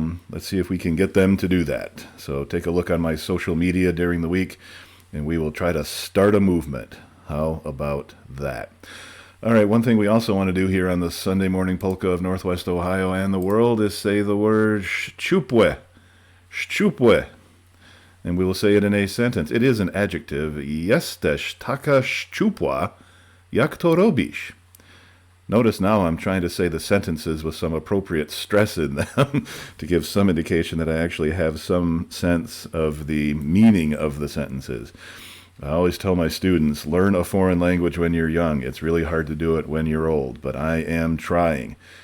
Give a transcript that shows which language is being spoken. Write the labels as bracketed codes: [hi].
[en] Let's see if we can get them to do that. So take a look on my social media during the week, and we will try to start a movement. How about that? All right, one thing we also want to do here on the Sunday Morning Polka of Northwest Ohio and the world is say the word szczupłe. Szczupłe. And we will say it in a sentence. It is an adjective. [pl] Jesteś taka szczupła, jak to robisz. [en] Notice now I'm trying to say the sentences with some appropriate stress in them to give some indication that I actually have some sense of the meaning of the sentences. I always tell my students, learn a foreign language when you're young. It's really hard to do it when you're old, but I am trying.